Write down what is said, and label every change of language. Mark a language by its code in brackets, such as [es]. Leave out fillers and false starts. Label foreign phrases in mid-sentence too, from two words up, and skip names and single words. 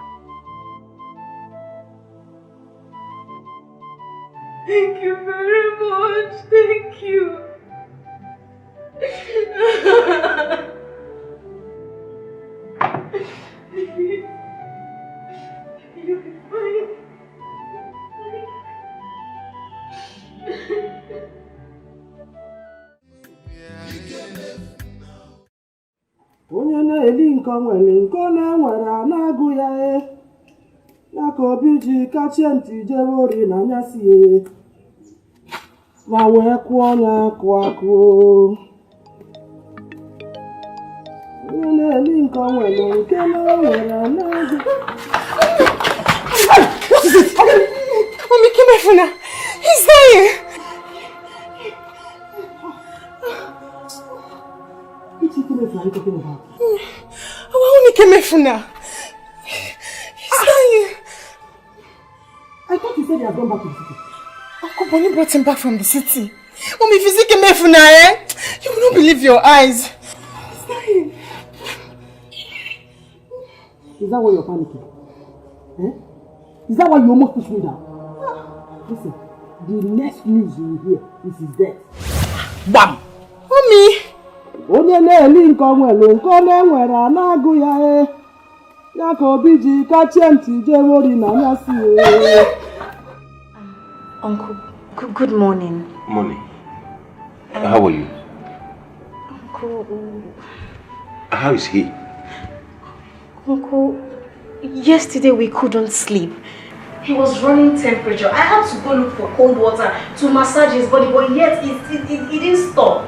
[en] Thank you very much. Thank you. You'll be fine. [ig] Onye na-eli nke nwere nke ọ na-enwere a na-agụ ya ya ka obi ji kachie ntị jebe ori na anyasị ma wee kụọ ya akụ onye na-eli nke nwere nke na-enwere a na-agụ. [en] What is it? Mommy, come here now. He's dying. Which Ikemefu are you talking about? Only Ikemefu now. He's dying. I thought you said he had gone back to the city. Uncle Bonnie brought him back from the city. Mommy, if you see Ikemefu now, you will not believe your eyes. He's dying. Is that why you're panicking? Is that why you almost pushed me down? Listen, the next news you will hear is his death. Bam! Mommy! [ig] Onye na-eli nke nwere nke ọ na-enwere a na-agụ ya ya ka obi ji kachie ntị jee ori na anyasị [en] Uncle, good morning. Morning. How are you? Uncle... How is he? Uncle, yesterday we couldn't sleep. He was running temperature. I had to go look for cold water to massage his body, but yet it didn't stop.